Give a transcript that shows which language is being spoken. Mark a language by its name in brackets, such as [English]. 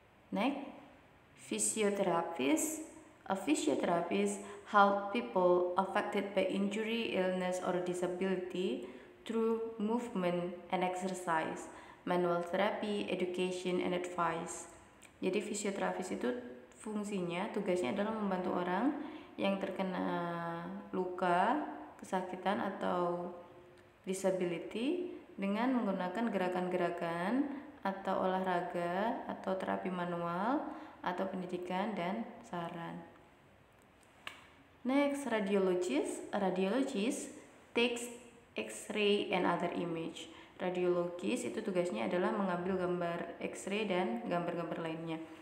[English] Next, physiotherapist. A physiotherapist help people affected by injury, illness, or disability through movement and exercise, manual therapy, education, and advice. [Indonesian] Jadi fisioterapis itu fungsinya, tugasnya adalah membantu orang yang terkena luka, kesakitan, atau disability dengan menggunakan gerakan-gerakan atau olahraga atau terapi manual atau pendidikan dan saran. [English] Next, radiologist. A radiologist takes X-ray and other image. [Indonesian] Radiologis itu tugasnya adalah mengambil gambar X-ray dan gambar-gambar lainnya.